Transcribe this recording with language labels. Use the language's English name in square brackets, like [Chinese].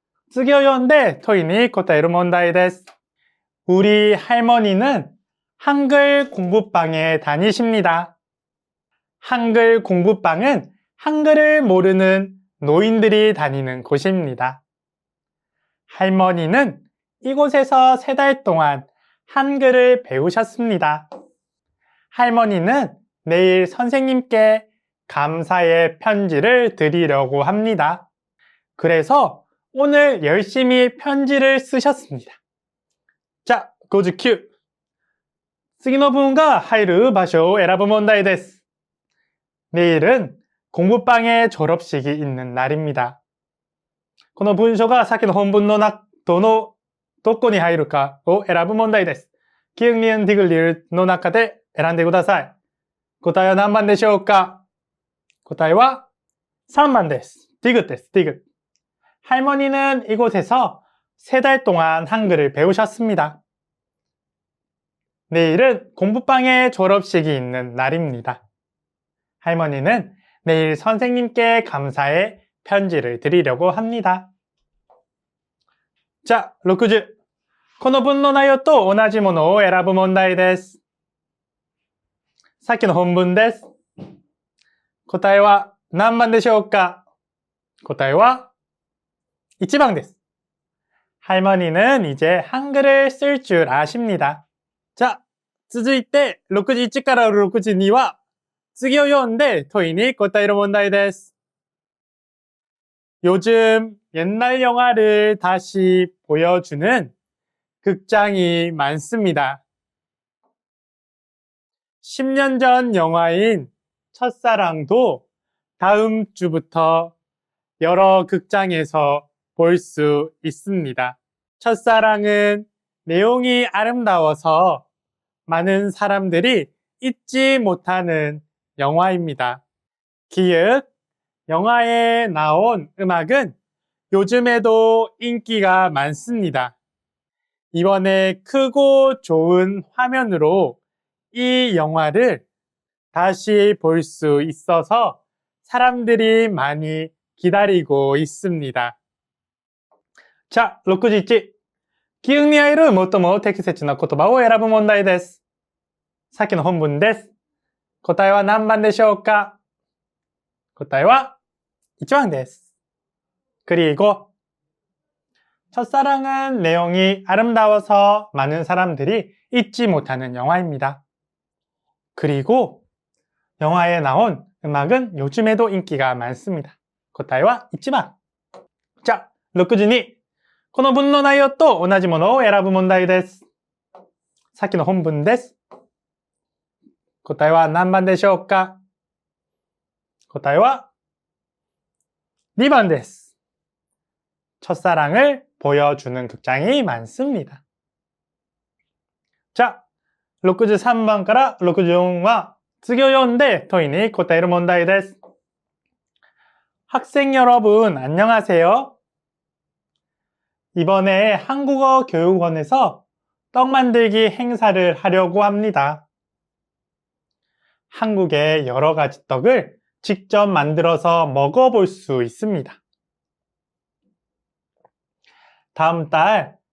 [Japanese] 次を読んで問いに答える問題です。 [Korean] 우리 할머니는 한글 공부방에 다니십니다. 한글 공부방은 한글을 모르는 노인들이 다니는 곳입니다. 할머니는 이곳에서 3달 동안 한글을 배우셨습니다. 할머니는 내일 선생님께 감사의 편지를 드리려고 합니다. 그래서 오늘 열심히 편지를 쓰셨습니다. 자, 59. [Japanese] 次の文が入る場所を選ぶ問題です。 [Korean] 내일은 공부방의 졸업식이 있는 날입니다. [Japanese] この文章がさっきの本文のどこに入るかを選ぶ問題です。キウニエンディグリルの中で選んでください。答えは何番でしょうか？答えは3番です。디귿です。디귿. [Korean] 할머니는 이곳에서 3달 동안 한글을 배우셨습니다. 내일은 공부방의 졸업식이 있는 날입니다. 할머니는 내일 선생님께 감사의 편지를 드리려고 합니다. 자, 60. [Japanese] この文の内容と同じものを選ぶ問題です。さっきの本文です。答えは何番でしょうか？答えは1番です。 [Korean] 할머니는 이제 한글을 쓸 줄 아십니다. [Japanese] 자, 続いて61から62は次を読んで問いに答える問題です。 [Korean] 요즘 옛날 영화를 다시 보여주는 극장이 많습니다. 10년 전 영화인 첫사랑도 다음 주부터 여러 극장에서 볼 수 있습니다. 첫사랑은 내용이 아름다워서 많은 사람들이 잊지 못하는 영화입니다. 기역, 영화에 나온 음악은 요즘에도 인기가 많습니다. 이번에 크고 좋은 화면으로 이 영화를 다시 볼 수 있어서 사람들이 많이 기다리고 있습니다. 자, 61. [Japanese] 記憶に入る最も適切な言葉を選ぶ問題です。さっきの本文です。答えは何番でしょうか？答えは1番です。 [Korean] 그리고 첫사랑은 내용이 아름다워서 많은 사람들이 잊지 못하는 영화입니다. 그리고 영화에 나온 음악은 요즘에도 인기가 많습니다. [Japanese] 答えは1番。자, 62. この文の内容と同じものを選ぶ問題です。さっきの本文です。答えは何番でしょうか？答えは2番です。 [Korean] 첫사랑을 보여주는 극장이 많습니다. [Japanese] 자, 63番から 64は次を読んで問いに答える問題です。 [Korean] 학생 여러분, 안녕하세요. 이번에 한국어 교육원에서 떡 만들기 행사를 하려고 합니다. 한국의 여러 가지 떡을 직접 만들어서 먹어볼 수 있습니다. 다음 달